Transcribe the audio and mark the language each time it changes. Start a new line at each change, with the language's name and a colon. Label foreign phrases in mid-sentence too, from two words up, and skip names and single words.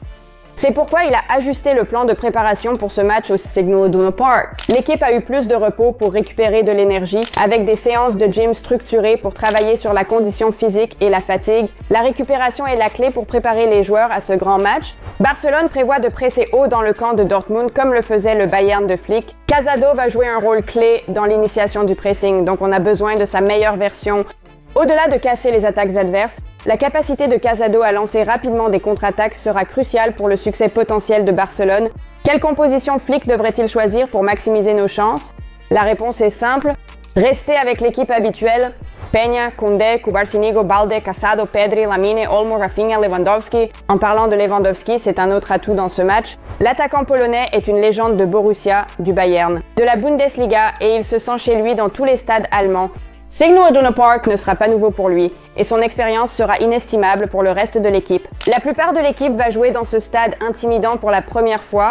French: C'est pourquoi il a ajusté le plan de préparation pour ce match au Signal Iduna Park. L'équipe a eu plus de repos pour récupérer de l'énergie, avec des séances de gym structurées pour travailler sur la condition physique et la fatigue. La récupération est la clé pour préparer les joueurs à ce grand match. Barcelone prévoit de presser haut dans le camp de Dortmund comme le faisait le Bayern de Flick. Casado va jouer un rôle clé dans l'initiation du pressing, donc on a besoin de sa meilleure version. Au-delà de casser les attaques adverses, la capacité de Casado à lancer rapidement des contre-attaques sera cruciale pour le succès potentiel de Barcelone. Quelle composition Flick devrait-il choisir pour maximiser nos chances? La réponse est simple, rester avec l'équipe habituelle. Peña, Koundé, Kubarsi, Balde, Casado, Pedri, Lamine, Olmo, Rafinha, Lewandowski. En parlant de Lewandowski, c'est un autre atout dans ce match. L'attaquant polonais est une légende de Borussia, du Bayern, de la Bundesliga et il se sent chez lui dans tous les stades allemands. Signal Iduna Park ne sera pas nouveau pour lui et son expérience sera inestimable pour le reste de l'équipe. La plupart de l'équipe va jouer dans ce stade intimidant pour la première fois.